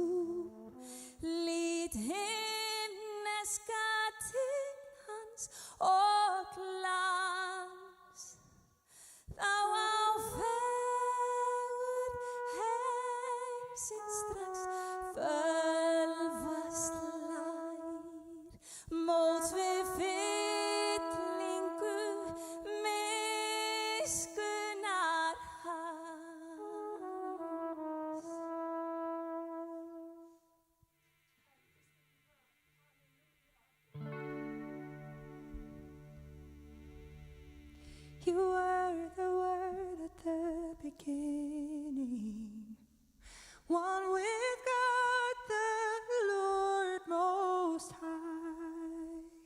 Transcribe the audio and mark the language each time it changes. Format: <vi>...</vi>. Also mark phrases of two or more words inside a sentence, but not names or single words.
<is>Lít himneska til hans og glans, þá á fegur heimsins strax fölvast lær, móts við fyllingu miskunnar hans.</is> <en>You were the Word at the beginning, one with God the Lord Most High.</en>